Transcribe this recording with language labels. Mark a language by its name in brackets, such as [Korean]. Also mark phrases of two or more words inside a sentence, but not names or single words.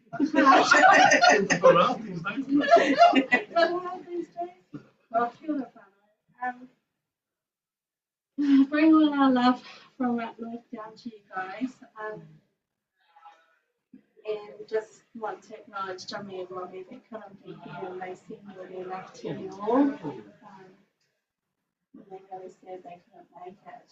[English] Well, [Māori] kia ora whānau. [English] Bring all our love from up north down to you guys. And just want to acknowledge Tommy and Robbie that couldn't be here and they send their love to you all. They really said they couldn't make it.